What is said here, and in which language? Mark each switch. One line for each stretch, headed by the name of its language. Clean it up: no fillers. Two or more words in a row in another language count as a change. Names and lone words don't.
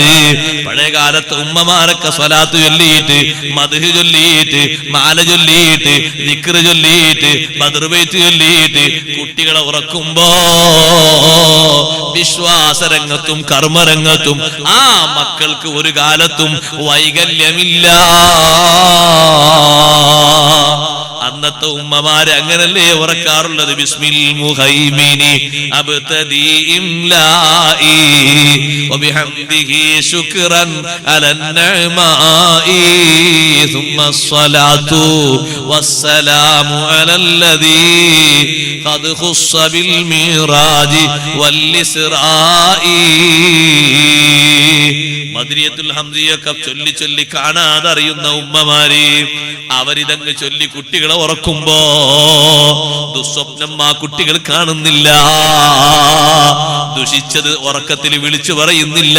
Malayalam: പഴയ കാലത്ത് ഉമ്മമാരൊക്കെ സ്വലാത്ത് ചൊല്ലിയിട്ട്, മദ്ഹ് ചൊല്ലിയിട്ട്, മാല ചൊല്ലിയിട്ട്, ദിക്ർ ചൊല്ലിയിട്ട്, ബദ്ർ ബൈത്ത് ചൊല്ലിയിട്ട് കുട്ടികളെ ഉറക്കുമ്പോ വിശ്വാസരംഗത്തും കർമ്മരംഗത്തും ആ മക്കൾക്ക് ഒരു കാലത്തും വൈകല്യമില്ല. അന്നത്തെ ഉമ്മമാര് അങ്ങനല്ലേ ഉറക്കാറുള്ളത്.
Arabic: بسم المهيمن أبتدي إملائي وبحمده شكرا على النعماء ثم الصلاة والسلام على الذي قد خص بالميراج والإسراء.
Malayalam: മദ്രിയത്തുൽ ഹംദിയൊക്കെ ചൊല്ലി ചൊല്ലി കാണാതറിയുന്ന ഉമ്മമാര് അവരിതങ്ങ് ചൊല്ലി കുട്ടികളെ ഉറക്കുമ്പോ ദുസ്വപ്നം ആ കുട്ടികൾ കാണുന്നില്ല. ദുഷിച്ചത് ഉറക്കത്തിൽ വിളിച്ചു പറയുന്നില്ല.